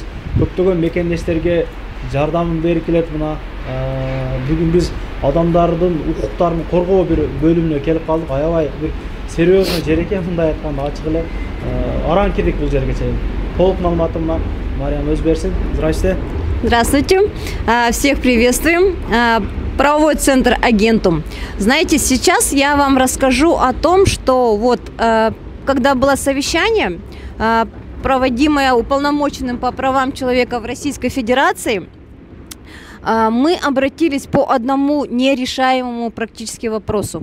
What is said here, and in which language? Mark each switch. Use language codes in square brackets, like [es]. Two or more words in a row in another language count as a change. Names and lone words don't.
[ky] Көптөгөн мекендештерге жардам берип келет. Мына бүгүн биз адамдардын укуктарын коргоо бир бөлүмүнө келип калдык. Аябай бир серьезный жер экен, мындай айтканда ачык эле. Аран кирдик бул жерге чейин. Толук маалыматты мына Мариям өз берсин. [ru] Здравствуйте. Здравствуйте. Всех приветствуем. Правовой центр Агентум. Знаете, сейчас я вам расскажу о том, что вот когда было совещание, проводимое уполномоченным по правам человека в Российской Федерации, мы обратились по одному нерешаемому практически вопросу.